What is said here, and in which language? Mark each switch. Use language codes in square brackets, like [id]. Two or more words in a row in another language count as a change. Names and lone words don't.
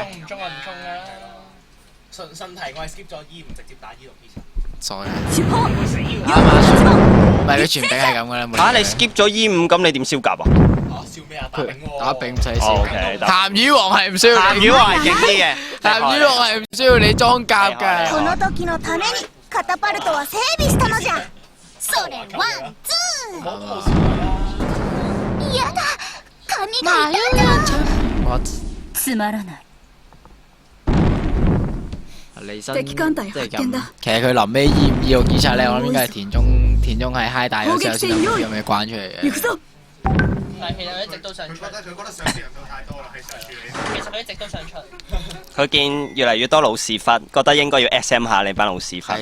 [yue] 中唔中啊？唔中啦。順題我係 skip 咗 E 唔直接打 E6 其實。傻嘅。啱唔係佢全丙係咁㗎啦。你 skip 咗 E5，咁你點燒甲啊？笑咩啊？打丙喎。打丙唔使燒。鹹鹹魚王係唔需要。鹹魚王係勁啲嘅。鹹魚王係唔需要你裝甲㗎。 [ja] この時のためにカタパルトは整備したのじゃ。それワンツ [yue] 冇冇事啦。 [ja] ーやだ髪嘛が痛い [yue] 我 [ja] つまらない [yue] 離身 [ja] 敵艦隊 [yue] 即係 [ja] 発見 [yue] 咁 [ja] だ。 [yue] 其實佢臨尾醫唔醫個警察咧，我諗應該係田中係嗨大咗之後先有咁嘅關出嚟嘅。 [ja] 行くぞ [yue] 但係其實佢一直都想出，覺得上次人數太多啦，喺上處理。其實佢一直都想出。佢見越嚟越多老屎忽，覺得應該要 SM 下你班老屎忽。